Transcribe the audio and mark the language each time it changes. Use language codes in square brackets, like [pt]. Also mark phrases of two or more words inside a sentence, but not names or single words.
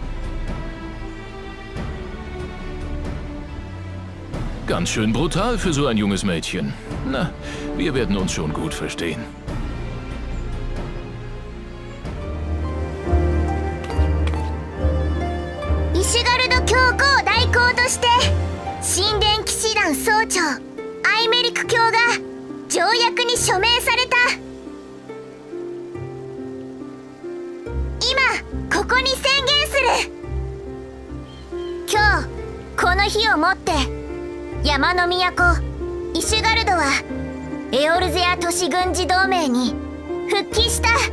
[de] Ganz schön brutal für so ein junges Mädchen. Na, wir werden uns schon gut verstehen. [ja] イシュガルド教皇代行として神殿騎士団総長アイメリク卿が条約に署名された。今ここに宣言する。今日この日をもって山の都イシュガルドはエオルゼア都市軍事同盟に復帰した。